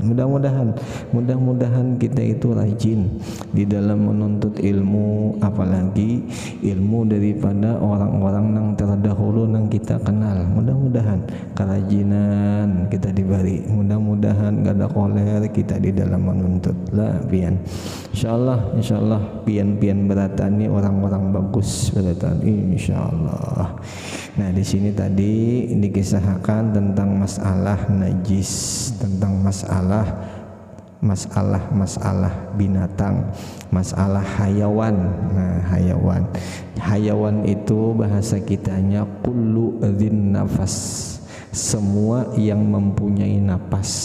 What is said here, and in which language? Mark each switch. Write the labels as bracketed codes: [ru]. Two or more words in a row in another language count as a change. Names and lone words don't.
[id] Mudah-mudahan kita itu rajin di dalam menuntut ilmu, apalagi ilmu daripada orang-orang yang terdahulu yang kita kenal. [bjn] Mudah-mudahan kerajinan kita diberi, mudah-mudahan gak ada koler kita di dalam menuntut lah pian. Insyaallah pian beratani orang-orang bagus beratan insyaallah. [id] Nah di sini tadi dikisahkan tentang masalah najis, tentang masalah binatang, masalah hayawan. Nah hayawan itu bahasa kitanya [ar] كل ذي نفس, [id] semua yang mempunyai napas.